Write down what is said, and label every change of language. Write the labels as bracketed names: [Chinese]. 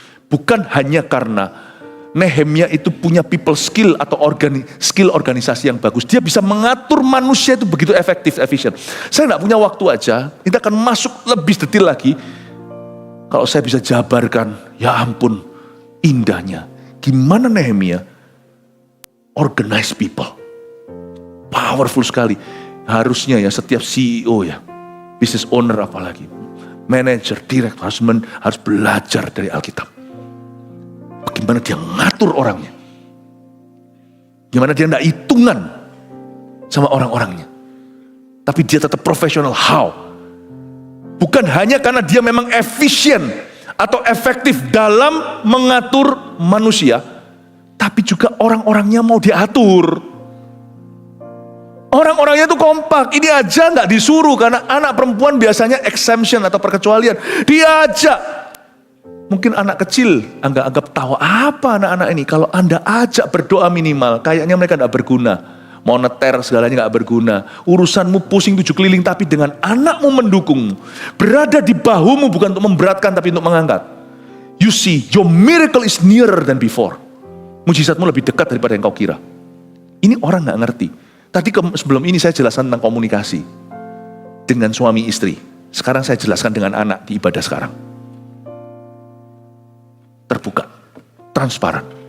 [Indonesian] Bukan hanya karena Nehemia itu punya people skill atau skill organisasi yang bagus. Dia bisa mengatur manusia itu begitu efektif, efisien. Saya nggak punya waktu aja, kita akan masuk lebih detail lagi. Kalau saya bisa jabarkan, ya ampun, indahnya. Gimana Nehemia [English] organize people. [Indonesian] Powerful sekali. Harusnya ya setiap CEO ya, [English] business owner [Indonesian] apalagi, manager, direktur harus belajar dari Alkitab. Bagaimana dia ngatur orangnya. Gimana dia tidak hitungan sama orang-orangnya. Tapi dia tetap profesional. [English] How? [Indonesian] Bukan hanya karena dia memang efisien atau efektif dalam mengatur manusia, tapi juga orang-orangnya mau diatur. Orang-orangnya itu kompak. Ini aja nggak disuruh karena anak perempuan biasanya exemption atau perkecualian. Diajak. Mungkin anak kecil anggap tahu apa anak-anak ini. Kalau Anda ajak berdoa minimal, kayaknya mereka tidak berguna. Moneter segalanya nggak berguna. Urusanmu pusing 7 keliling, tapi dengan anakmu mendukungmu. Berada di bahumu bukan untuk memberatkan, tapi untuk mengangkat. [English] You see, your miracle is nearer than before. [Indonesian] Mujizatmu lebih dekat daripada yang kau kira. Ini orang nggak ngerti. Tadi sebelum ini saya jelaskan tentang komunikasi dengan suami istri. Sekarang saya jelaskan dengan anak di ibadah sekarang. Terbuka, transparan.